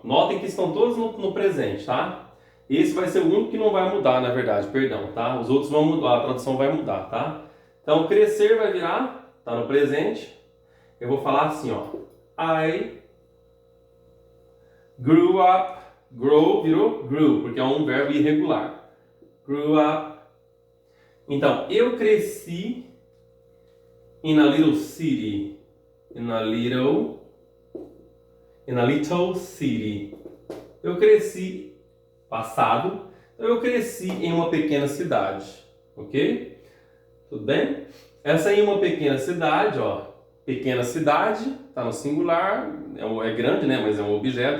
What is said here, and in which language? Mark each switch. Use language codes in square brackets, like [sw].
[pt] Notem que estão todos no presente, tá? Esse vai ser o único que não vai mudar, na verdade, perdão, tá? Os outros vão mudar, a tradução vai mudar, tá? Então, crescer vai virar, tá no presente. Eu vou falar assim, ó. [en] I grew up. [pt] Grow virou grew, porque é um verbo irregular. [en] Grew up. [pt] Então, eu cresci [en] in a little city. In a little city. [pt] Eu cresci passado, então eu cresci em uma pequena cidade, ok? Tudo bem? Essa em uma pequena cidade, ó, pequena cidade, tá no singular, é grande, né, mas é um objeto.